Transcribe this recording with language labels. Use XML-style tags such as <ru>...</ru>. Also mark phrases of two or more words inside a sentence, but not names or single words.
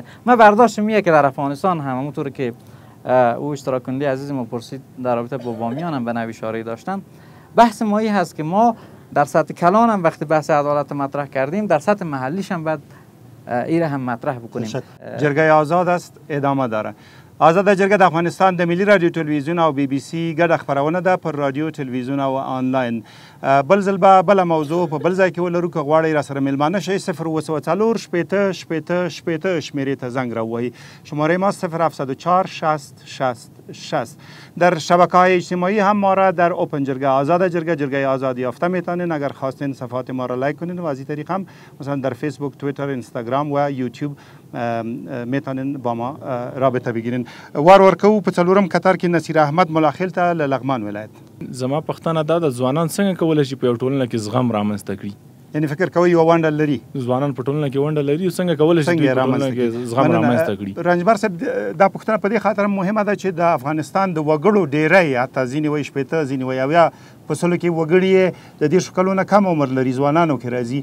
<fa>من برداشتم میگه که در افغانستان هم همونطور که او اشتراک کننده عزیز ما پرسید در رابطه با بامیان هم به نوی اشاره داشتن، بحث ما این هست که ما در سطح کلان هم وقتی بحث عدالت مطرح کردیم، در سطح محلیش هم باید این هم مطرح بکنیم. جرگه آزاد است، ادامه داره.</fa> <ps>آزاد جرګه د افغانستان د ملي رادیو تلویزیون او بي بي سي ګډه خپرونه ده پر رادیو تلویزیون او آنلاین. بل ځل به بله موضوع په بل ځای کې ولرو که غواړئ راسره میلمانه شئ 0 شپېته شپېته شپېته شمېرې ته زنګ راووهئ.</ps> <fa>شماره ما 074 60 60 60. در شبکه‌های اجتماعی هم ما را در اوپن جرگه آزاد جرگه آزاد یافته میتونین. اگر خواستین صفحات ما را لایک کنین و از این طریق هم مثلا در فیسبوک، توییتر، اینستاگرام و یوتیوب میتونین با ما رابطه بگیرین.</fa> <ps>ورکو په څلورم قطار کې نصیر احمد ملاخیل ته له لغمان ولایت. زما پښتنه دا د ځوانان څنګه کولی شي په یو ټولنه کې زغم رامنځته کړي؟ یعنی فکر کوي یو ونډه لري، ځوانان په ټولنه کې ونډه لري او څنګه کولی شي په ټولنه کې زغم رامنځته کړي؟ رنجبر صاحب دا پوښتنه په دې خاطر مهمه ده چې د افغانستان د وګړو ډیری حتی ځینې وایي شپېته، ځینې وایي اویا په سلو کې وګړي د دېرشو کلونو کم عمر لري، ځوانانو کې راځي.</ps>